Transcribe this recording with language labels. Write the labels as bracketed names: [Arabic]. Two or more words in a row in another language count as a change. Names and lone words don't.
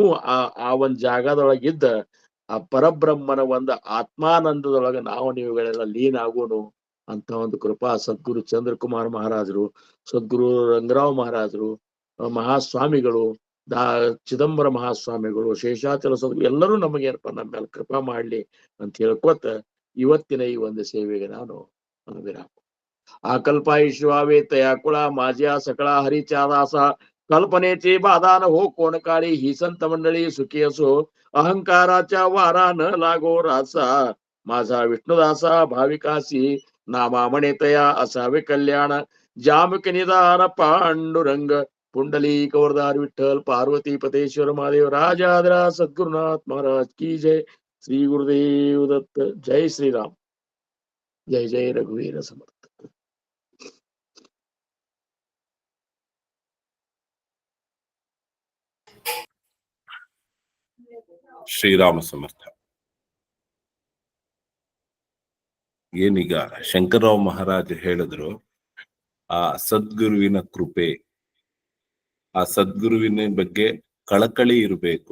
[Kannada] ಆ ಒಂದ್ ಜಾಗದೊಳಗಿದ್ದ ಆ ಪರಬ್ರಹ್ಮನ ಆತ್ಮಾನಂದದೊಳಗ ನಾವು ನೀವುಗಳೆಲ್ಲ ಲೀನ್ ಆಗೋನು ಅಂತ ಒಂದು ಕೃಪಾ ಸದ್ಗುರು ಚಂದ್ರಕುಮಾರ್ ಮಹಾರಾಜರು, ಸದ್ಗುರು ರಂಗರಾವ್ ಮಹಾರಾಜರು, ಮಹಾಸ್ವಾಮಿಗಳು, ಚಿದಂಬರ ಮಹಾಸ್ವಾಮಿಗಳು, ಶೇಷಾಚಲ ಸದ್ಗುರು ಎಲ್ಲರೂ ನಮಗೆ ಏನಪ್ಪ ನಮ್ಮ ಮೇಲೆ ಕೃಪಾ ಮಾಡ್ಲಿ ಅಂತ ಹೇಳ್ಕೊತ ಇವತ್ತಿನ ಈ ಒಂದು ಸೇವೆಗೆ ನಾನು ವಿರಾಮ. [Marathi] ಆ कल्पाईश्वावेतया कुळा माझ्या सकळा हरीच्या दासा कल्पनेचे बाधा न हो कोण काळी ही संत मंडळी सुखी असो अहंकाराच्या वारा न लागो रासा माझा विष्णुदासा भाविकासी नामा म्हणेतया असावे कल्याण जामक निदान पांडुरंग पुंडली कवरदार विठ्ठल पार्वती पतेश्वर महादेव राजाद्रा सद्गुरुनाथ महाराज की जय. श्री गुरुदेव दत्त. जय श्रीराम. जय जय रघुवीर समर्थ. [Kannada] ಶ್ರೀರಾಮ ಸಮರ್ಥ. ಏನೀಗ ಶಂಕರರಾವ್ ಮಹಾರಾಜ್ ಹೇಳಿದ್ರು, ಆ ಸದ್ಗುರುವಿನ ಕೃಪೆ, ಆ ಸದ್ಗುರುವಿನ ಬಗ್ಗೆ ಕಳಕಳಿ ಇರಬೇಕು.